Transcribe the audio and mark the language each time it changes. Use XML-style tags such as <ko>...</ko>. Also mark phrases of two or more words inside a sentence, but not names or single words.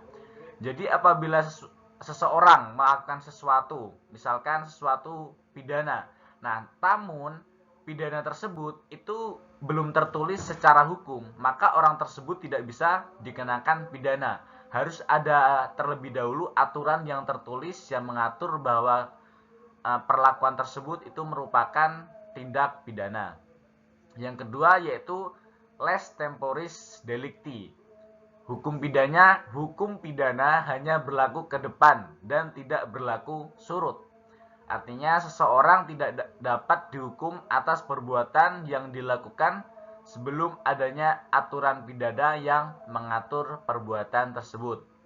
<id>Jadi apabila seseorang melakukan sesuatu, misalkan sesuatu pidana, nah namun pidana tersebut itu belum tertulis secara hukum, maka orang tersebut tidak bisa dikenakan pidana. Harus ada terlebih dahulu aturan yang tertulis yang mengatur bahwa perlakuan tersebut itu merupakan tindak pidana. Yang kedua yaitu</id> <la>lex temporis delicti.</la> <id>Hukum pidana hanya berlaku ke depan dan tidak berlaku surut. Artinya seseorang tidak dapat dihukum atas perbuatan yang dilakukan sebelum adanya aturan pidana yang mengatur perbuatan tersebut.</id>